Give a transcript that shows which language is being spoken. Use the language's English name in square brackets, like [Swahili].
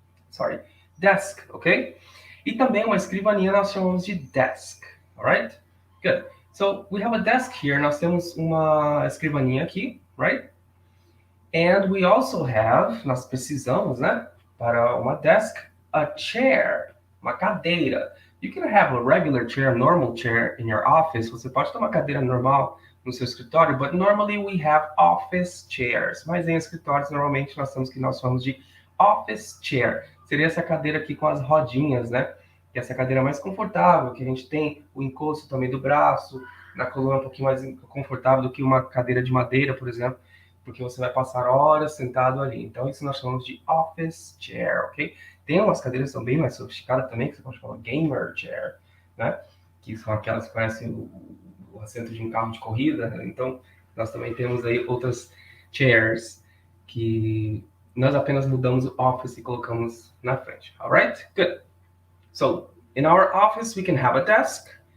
[English] Sorry, desk, ok? [Portuguese] E também uma escrivaninha nós chamamos de desk, alright? Good. [English] So, we have a desk here, [Portuguese] nós temos uma escrivaninha aqui, [English] right? And we also have, [Portuguese] nós precisamos, né, para uma desk, a chair, uma cadeira. [English] You can have a regular chair, a normal chair in your office. [Portuguese] Você pode ter uma cadeira normal no seu escritório, [English] but normally we have office chairs. [Portuguese] Mas em escritórios, normalmente nós temos que nós chamamos de office chair. Seria essa cadeira aqui com as rodinhas, né? Que é essa cadeira mais confortável, que a gente tem o encosto também do braço, na coluna um pouquinho mais confortável do que uma cadeira de madeira, por exemplo, porque você vai passar horas sentado ali. Então, isso nós chamamos de office chair, ok? Tem umas cadeiras que são bem mais sofisticadas também, que você pode chamar gamer chair, né? Que são aquelas que parecem o assento de um carro de corrida. Né? Então, nós também temos aí outras chairs que nós apenas mudamos o office e colocamos na frente. [English] Alright? Good. So, in our office, we can have a desk.